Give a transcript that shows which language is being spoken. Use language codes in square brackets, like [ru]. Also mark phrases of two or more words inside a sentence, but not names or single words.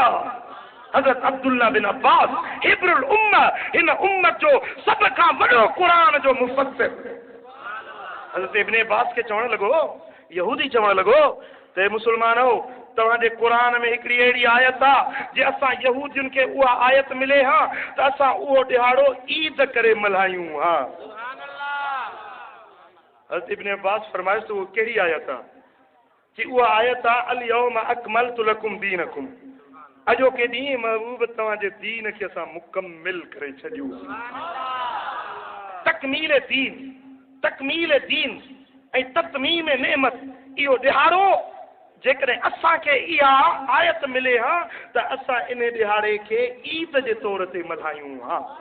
[sd] आहे हज़रत अब्दुल्ला बिन अब्बास [ar] حبر الأمة [sd] इन उम्मत जो सब खां वॾो कुरान जो मुफस्सिर हज़रत इब्न अब्बास खे चवण लॻो यहूदी चवण लॻो त हे मुसलमानो तव्हांजे क़ुरान में हिकिड़ी अहिड़ी आयत आहे जे असां यहूदियुनि खे उहा आयत मिले हा त असां उहो ॾिहाड़ो ईद करे मल्हायूं हा हज़रत इब्न अब्बास फरमाइश त उहो कहिड़ी आयत आहे कि उहा आयत आहे [ar] اليوم أكملت لكم دينكم [sd] अॼोके ॾींहुं महबूब तव्हांजे दीन खे असां मुकमिल करे छॾियूं तकमील दीन ऐं ततमीम नेमत इहो ॾिहाड़ो जेकॾहिं असांखे इहा आयत मिले हा त असां इन ॾिहाड़े खे ईद जे तौर ते मल्हायूं हा